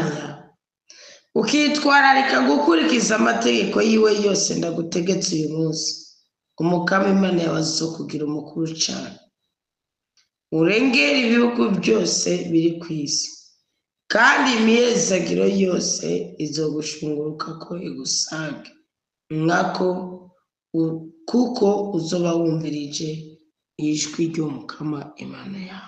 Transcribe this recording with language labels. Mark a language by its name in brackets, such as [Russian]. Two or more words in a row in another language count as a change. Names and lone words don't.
[Rundi] yawe, ukitwararika gukurikiza amategeko yiwe yose ndagutegetse uyu munsi, umukamo Imana yawe azokugira umukuru cyane, urengera ibihugu byose biri ku isi, kandi imihezagiro yose izogushunguruka ko igusange nkako kuko uzoba wumvirije ijwi ry'umukama Imana yawe.